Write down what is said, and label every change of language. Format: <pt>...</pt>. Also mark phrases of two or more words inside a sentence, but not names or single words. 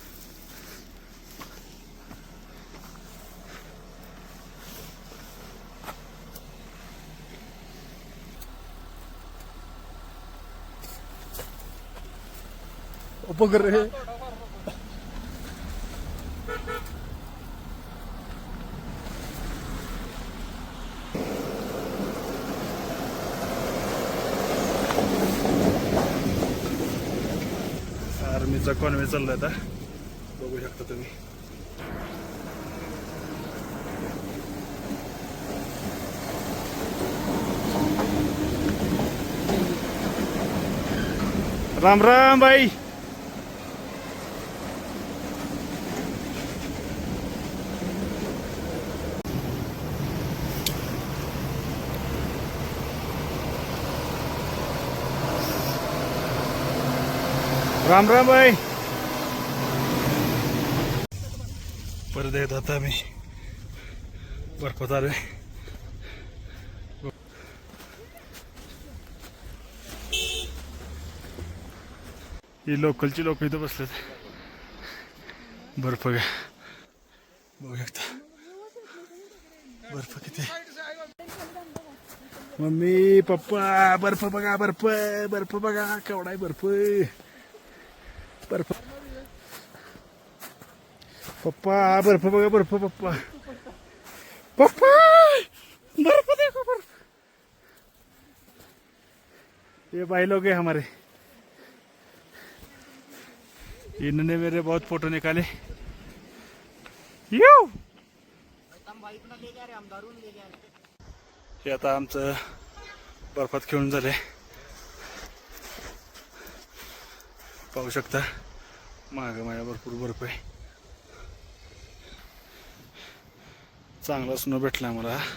<mr>उपग्रह आर्मीचा कॉन्वे चाललाय आता, बघू शकता तुम्ही. राम राम भाई. राम राम भाई. परत येत आता मी बर्फात आलोय. ही लोकलची लोक इथं बसलेत. बर्फ घ्या, बघू शकता बर्फ किती. मम्मी पप्पा बर्फ बघा, बर्फ बर्फ बघा केवढा आहे बर्फ. बर्फ पप्पा, बर्फ बघा बर्फ.</mr> <hi>पप्पा पप्पा बर्फ देखो बर्फ. ये भाई लोग हैं हमारे, इन्होंने मेरे बहुत फोटो निकाले.</hi> <mr>यू हे आता आमचं बर्फात खेळून झाले, पाहू शकता. मागं माझ्या भरपूर बर्फ आहे. चांगला स्नो भेटला मला.</mr>